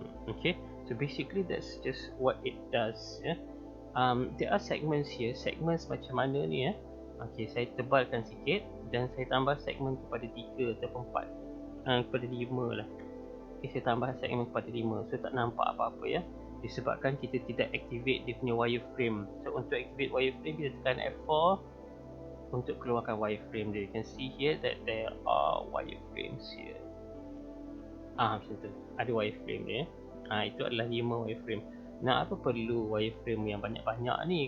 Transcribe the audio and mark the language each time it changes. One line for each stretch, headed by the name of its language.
English: Okay, so basically that's just what it does. There are segments here.
Malay: Segments macam mana ni ya? Okay, saya tebalkan sikit dan saya tambah segmen kepada 3 ataupun 4, kepada 5 lah. Okay, saya tambah segmen kepada 5, so tak nampak apa-apa ya. Disebabkan kita tidak activate dia punya wireframe. So untuk activate wireframe, kita tekan F4 untuk keluarkan wireframe dia.
English: You can see here that there are wireframes here.
Malay: Macam tu, ada wireframe dia. Itu adalah 5 wireframe. Nak apa perlu wireframe yang banyak-banyak ni?